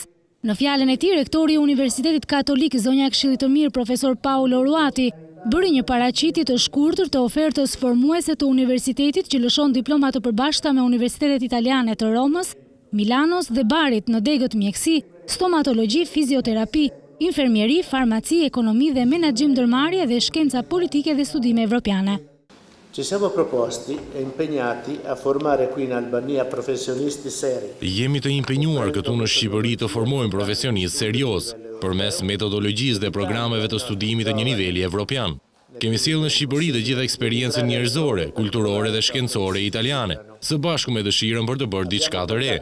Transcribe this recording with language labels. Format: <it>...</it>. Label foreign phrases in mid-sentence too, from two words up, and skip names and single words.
<sq>Në fjalën e tij, rektori i Universitetit Katolik Zonja e Këshillit të Mirë profesor Paolo Ruati bëri një paraqitje të shkurtër të ofertës formuese të universitetit që lëshon diploma të përbashkëta me universitetet italiane të Romës, Milanos dhe Barit në degët mjekësi, stomatologji, fizioterapi, infermieri, farmaci, ekonomi dhe menaxhim ndërmarrje dhe shkenca politike dhe studime evropiane.</sq> <it>Ci siamo proposti e impegnati a formare qui in Albania professionisti seri.</it> <sq>Jemi të impenjuar këtu në Shqipëri të formojmë profesionistë serioz, përmes metodologjisë dhe programeve të studimit të një niveli evropian. Kemi sjellë në Shqipëri të gjitha eksperiencën njerëzore, kulturore dhe shkencore italiane, së bashku me dëshirën për të bërë diçka të re.</sq>